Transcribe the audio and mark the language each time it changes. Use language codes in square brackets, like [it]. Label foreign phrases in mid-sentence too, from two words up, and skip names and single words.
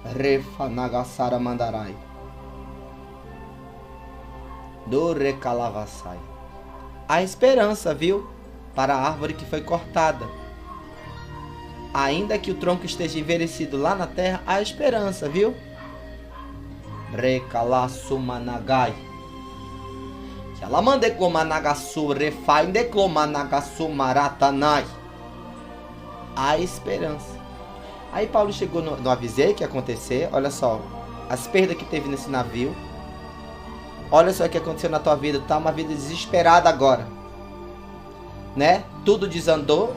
[pt] Refanagasara mandarai. Do recalavassai. Há esperança, viu? Para a árvore que foi cortada. Ainda que o tronco esteja envelhecido lá na terra, há esperança, viu? Recalasumanagai. Yalamandecomanagasu refaindecomanagasu maratanai. Há esperança. Aí Paulo chegou no avisei que ia acontecer. Olha só, as perdas que teve nesse navio. Olha só o que aconteceu na tua vida. Tu tá uma vida desesperada agora, né? Tudo desandou.